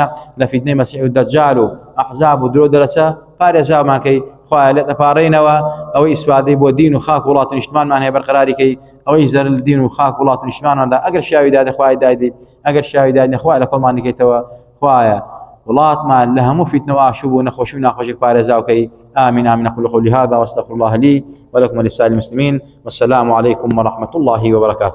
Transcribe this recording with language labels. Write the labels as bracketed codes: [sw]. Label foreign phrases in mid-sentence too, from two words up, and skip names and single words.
[ckb] لە فیتنەی مەسیح و دەجال و ئەحزاب و درۆ دەرەچە پارێزامان کەی خوا لە دەپارێنەوە ئەوەی ئیسپادەی بۆ دین و خاک وڵات و نیشتمانمان هەیە بەرقەراریکەی ئەوەی زەرل دین و خاک وڵات و نیشتمانماندا ئەگەر شیاوی دادە خوای دایدی ئەگەر شیاوی دادنە خوا لە کۆڵمان دیکەیتەوە خوایە وڵاتمان لە هەموو فیتنە و ئاشوب و نەخۆشی و ناخۆشیێک پارێزاوکەی [ar] آمين آمين أقول قولي هذا واستغفر الله لي ولكم ولسائر المسلمين والسلام عليكم ورحمة الله وبركاته.